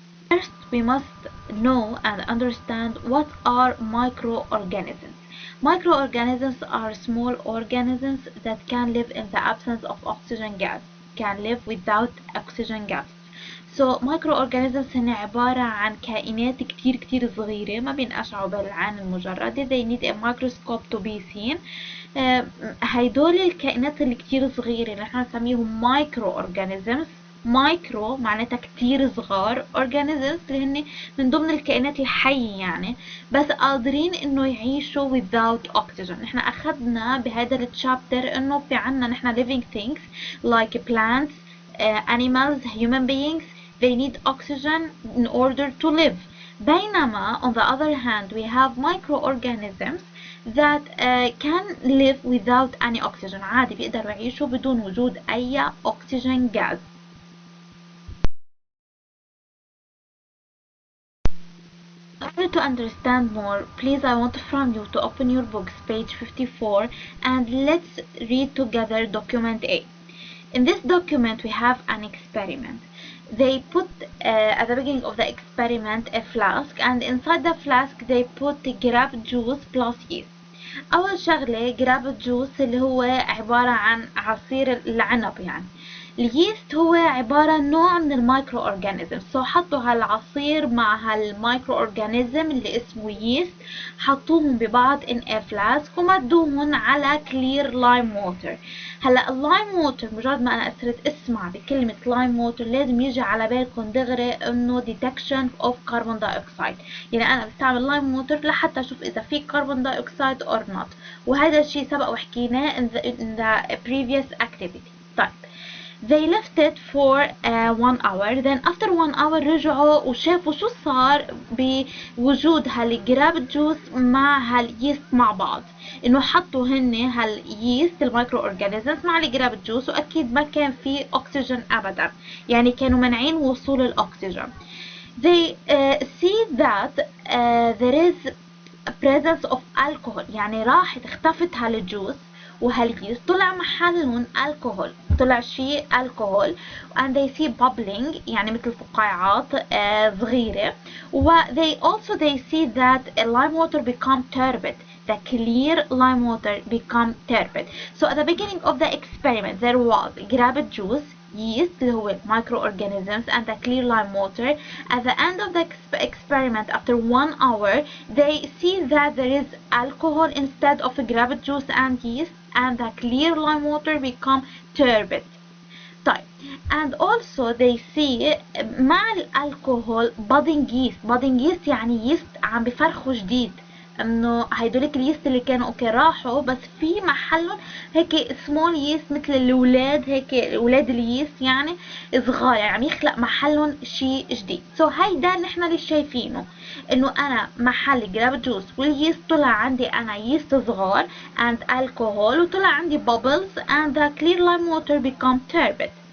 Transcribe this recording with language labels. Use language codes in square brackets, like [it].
[en] First, we must know and understand what are microorganisms. Microorganisms are small organisms that can live in the absence of oxygen gas, can live without oxygen gas. So microorganisms [ar] هن عبارة عن كائنات كتير صغيرة ما بينقشعوا بالعين المجردة. [en] They need a microscope to be seen. [ar] هيدول الكائنات اللي كتير صغيرة اللي احنا نسميهم microorganisms. مايكرو معناتها كتير صغار، organisms اللي هن من ضمن الكائنات الحية يعني، بس قادرين انه يعيشوا [en] without oxygen. [ar] نحن اخدنا بهذا التشابتر انه في عنا نحن [en] living things like plants, animals, human beings, they need oxygen in order to live. [ar] بينما [en] on the other hand we have microorganisms that can live without any oxygen. [ar] عادي بيقدروا يعيشوا بدون وجود أي oxygen gas. [en] In order to understand more, please I want from you to open your books, page 54, and let's read together document A. In this document we have an experiment. They put at the beginning of the experiment a flask, and inside the flask they put grape juice plus yeast. [ar] أول شغلة grape juice اللي هو عبارة عن عصير العنب يعني. اليست هو عبارة نوع من المايكرو اورجانيزم. سو حطوا هالعصير مع هالمايكرو اورجانيزم اللي اسمه يست، حطوهم ببعض [en] in a flask [ar] ومدوهم على [en] clear lime water. [ar] هلا اللايم ووتر مجرد ما انا صرت اسمع بكلمة لايم ووتر لازم يجي على بالكم دغري انه [en] detection of carbon dioxide، [ar] يعني انا بستعمل لايم ووتر لحتى اشوف اذا في carbon dioxide [en] or not، [ar] وهذا الشيء سبق وحكيناه [en] in the previous activity. [ar] طيب [en] they left it for 1 hour. Then after 1 hour [ar] رجعوا وشافوا شو صار بوجود هالجراب جوس مع هاليست مع بعض، انه حطوا هن هاليست المايكرو اورجانيزمز مع الجراب جوس، واكيد ما كان في اكسجين ابدا، يعني كانوا منعين وصول الاكسجين. [en] They see that there is a presence of alcohol، [ar] يعني راحت اختفت هالجوس وهاليست، طلع محلهم الكحول، طلع شيء الكحول [en] and they see bubbling [ar] يعني مثل فقاعات صغيرة، [en] و they also they see that lime water become turbid. The clear lime water become turbid. So at the beginning of the experiment there was grape juice, yeast [ar] اللي هو [en] microorganisms and the clear lime water. At the end of the experiment after 1 hour they see that there is alcohol instead of grape juice and yeast, and the clear lime water become turbid. [ar] طيب [en] and also they see [ar] مع الالكوهول [en] budding yeast. [ar] budding yeast يعني yeast عم بفرخوا جديد، انه هيدولك اليست اللي كانوا اوكي راحوا بس في محلهم هيك سمول يست مثل الاولاد، هيك اولاد اليست يعني صغار، يعني عم يخلق محلهم شيء جديد. سو هيدا نحن اللي شايفينه، انه انا محل جراب جوس واليست طلع عندي انا يست صغار [en] and alcohol، [ar] وطلع عندي [en] bubbles and the clear lime water become turbid.